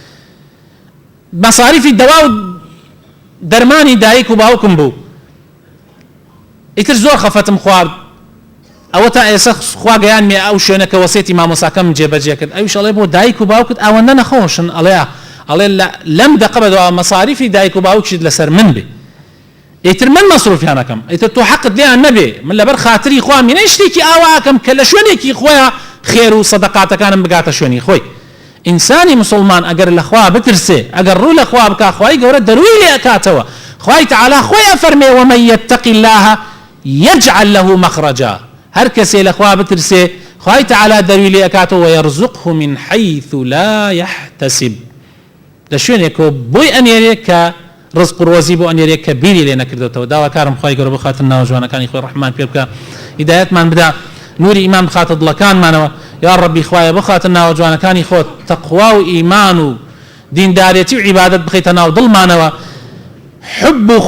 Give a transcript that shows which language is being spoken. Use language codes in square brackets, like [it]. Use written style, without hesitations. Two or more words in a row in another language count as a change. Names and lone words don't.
[ckb] مەساریفی دەوا و دەرمانی دایک و باوکم بوو ئیتر زۆر خەفەتم خوارد ئەوە تا ئێستا خوا گەیانمێ ئەو شوێنەکە وەسێتی مامۆساکەم جێبەجێ کرد ئەویش ئەڵێ بۆ دایک و باوکت ئەوەندە نەخۆشن ئەڵێ لەم دەقە بەدەوا مەساریفی دایک و باوکشت لەسەر من بێ ئیتر من مەسروفیانەکەم ئیتر تۆ حەقت لێیان نەبێ من لەبەر خاتری خوا مینە شتێکی ئاواکەم کە لە شوێنێکی خۆیان خێر و سەدەقاتەکانم بگاتە شوێنی خۆی ئینسانی مسلمان ئەگەر لە خوا بترسێ ئەگەر ڕوو لە خوا بکا خوای گەورە دەروی لێ ئەکاتەوە خوای تەعالا خۆی ئەفەرمێ [ar] ومن یتق الله یجعل له مخرجا [ckb] هەر کەسێ لە خوا بترسێ خوای تەعالا دەروی لێ ئەکاتەوە [ar] ويرزقه من حيث لا يحتسب [ckb] لە شوێنێکەوە بۆی ئەنێرێ کە ڕزق و ڕۆزی بۆ ئەنێرێ کە بیری لێ نەکردێتەوە داواکارم خوای گەورە بخاتە ناو جوانەکانی خۆی ڕەحمان پێ بکە هیدایەتمان بدا نوری ئیمان بخاتە دڵەکانمانەوە [ar] یا ڕەبی [ckb] خوایە بخاتە ناو جوانەکانی خۆت تەقوا و ئیمان و دیندارێتی و عیبادەت بخەیتە ناو دڵمانەوە حب و